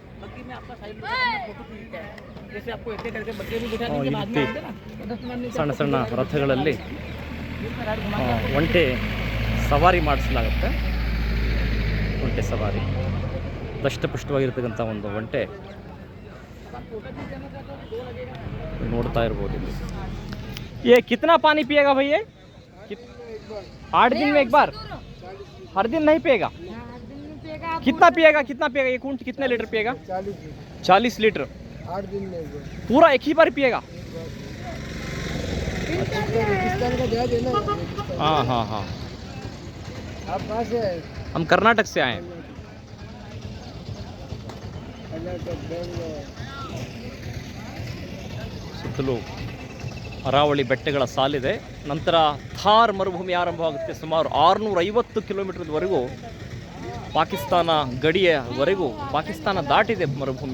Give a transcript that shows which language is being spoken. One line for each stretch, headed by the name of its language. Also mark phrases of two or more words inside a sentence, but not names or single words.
Kannada: ಸಣ್ಣ ಸಣ್ಣ ರಥಗಳಲ್ಲಿ ಒಂಟೆ ಸವಾರಿ ಮಾಡಿಸಲಾಗುತ್ತೆ. ಒಂಟೆ ಸವಾರಿ ದಷ್ಟಪುಷ್ಟವಾಗಿರ್ತಕ್ಕಂಥ ಒಂದು ಒಂಟೆ ನೋಡ್ತಾ ಇರ್ಬೋದು.
Hindi: ये कितना पानी पिएगा भैया? 8 दिन में एक बार? हर दिन नहीं पिएगा? कितना पिएगा? एक ऊंट कितने लीटर पिएगा? 40 लीटर 8 दिन में पूरा एक ही बार पिएगा? हाँ हाँ हाँ। आप कहाँ से आए? हम कर्नाटक से आए हैं.
Kannada: ಸುತ್ತಲೂ ಅರಾವಳಿ ಬೆಟ್ಟಗಳ ಸಾಲಿದೆ. ನಂತರ ಥಾರ್ ಮರುಭೂಮಿ ಆರಂಭವಾಗುತ್ತೆ. ಸುಮಾರು 650 ಕಿಲೋಮೀಟರ್ವರೆಗೂ ಪಾಕಿಸ್ತಾನ ಗಡಿಯವರೆಗೂ, ಪಾಕಿಸ್ತಾನ ದಾಟಿದೆ ಮರುಭೂಮಿ.